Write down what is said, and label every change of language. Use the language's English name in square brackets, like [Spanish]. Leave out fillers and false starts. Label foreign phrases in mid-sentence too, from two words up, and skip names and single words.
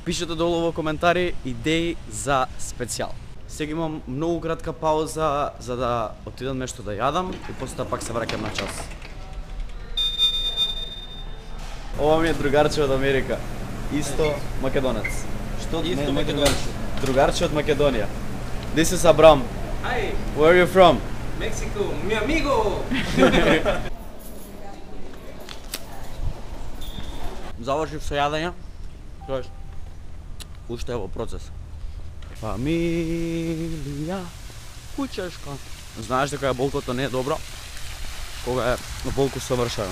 [Macedonian] Пишете долу во коментари идеи за специјал. Сега имам многу кратка пауза за да отидам нешто да јадам и после пак се враќам на час. Ова ми е другарче од Америка. Исто македонец. Што Исто не македонец. другарче од Македонија. [English] This is Abram. Hi, Where are you from? [Spanish] Mexico, mi amigo! [Macedonian] Завршив со јадење. Тоест уште е во процес. Фамилија кучешка. Знаеш дека јаболкото не е добро кога е јаболко совршено.